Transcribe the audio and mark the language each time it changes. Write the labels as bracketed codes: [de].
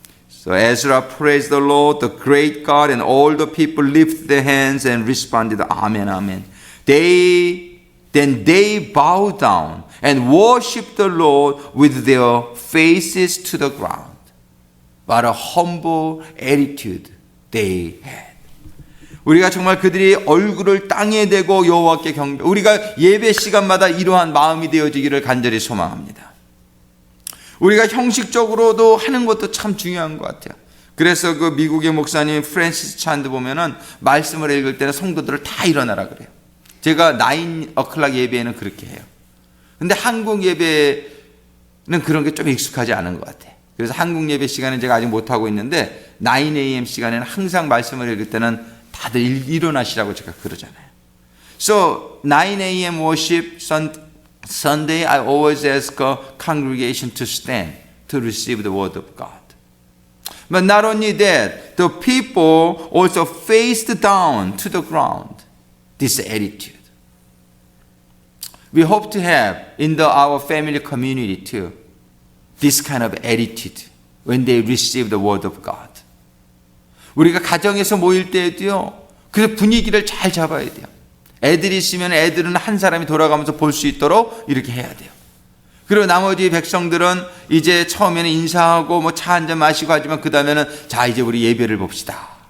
[en] So Ezra praised the Lord, the great God, and all the people lifted their hands and responded, Amen, Amen. Then they bowed down and worshiped the Lord with their faces to the ground. What a humble attitude they had. [ko] 우리가 정말 그들이 얼굴을 땅에 대고 여호와께 경배, 우리가 예배 시간마다 이러한 마음이 되어지기를 간절히 소망합니다. 우리가 형식적으로도 하는 것도 참 중요한 것 같아요. 그래서 그 미국의 목사님 프랜시스 찬드 보면은 말씀을 읽을 때는 성도들을 다 일어나라 그래요. 제가 9:00 예배에는 그렇게 해요. 근데 한국 예배는 그런 게 좀 익숙하지 않은 것 같아요. 그래서 한국 예배 시간은 제가 아직 못하고 있는데 9 a.m. 시간에는 항상 말씀을 읽을 때는 다들 일어나시라고 제가 그러잖아요. [en] So 9 a.m. worship Sunday I always ask a congregation to stand to receive the word of God. But not only that, the people also faced down to the ground this attitude. We hope to have in our family community too this kind of attitude when they receive the word of God. [ko] 우리가 가정에서 모일 때에도요. 그래서 분위기를 잘 잡아야 돼요. 애들이 있으면 애들은 한 사람이 돌아가면서 볼 수 있도록 이렇게 해야 돼요. 그리고 나머지 백성들은 이제 처음에는 인사하고 뭐 차 한잔 마시고 하지만 그 다음에는 자 이제 우리 예배를 봅시다.